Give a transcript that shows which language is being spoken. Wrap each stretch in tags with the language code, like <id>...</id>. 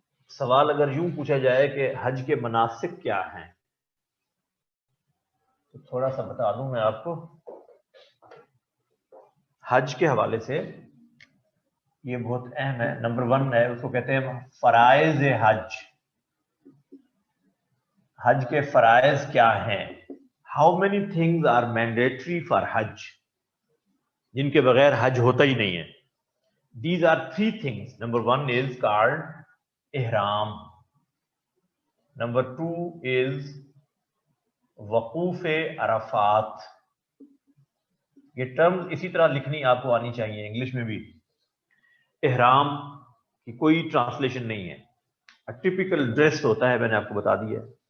<ur>سوال اگر یوں پوچھا جائے کہ حج کے مناسک کیا ہیں، تو تھوڑا سا بتا دوں میں آپ کو۔ حج کے حوالے سے یہ بہت اہم ہے، نمبر 1 ہے، اس کو کہتے ہیں فرائض حج۔ حج کے فرائض کیا ہیں؟</ur> <en>how many things are mandatory for Hajj,</en> <ur>جن کے بغیر حج ہوتا ہی نہیں ہے.</ur> <en>These are 3 things. Number 1 is called Ihram. Number 2 is Wuquf Arafat.</en> <ur>یہ ٹرمز اسی طرح لکھنی آپ کو آنی چاہیے انگلش میں بھی. احرام کی کوئی ٹرانسلیشن نہیں ہے، ٹپیکل ڈریس ہوتا ہے، میں نے آپ کو بتا دیا ہے.</ur>